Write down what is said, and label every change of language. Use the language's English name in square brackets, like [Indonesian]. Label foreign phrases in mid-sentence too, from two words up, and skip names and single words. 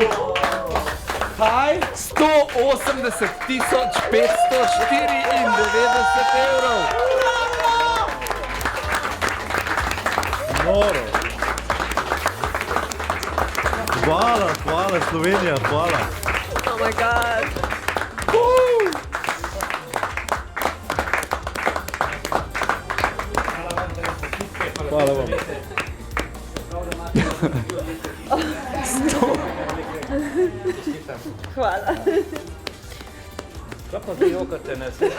[Slovenian] Kaj? 180.594 evrov. Noro. Hvala, Slovenija, hvala. [English] Oh my god. [Slovenian] Hvala vam. Hvala. Kaj pa vi jokate, ne?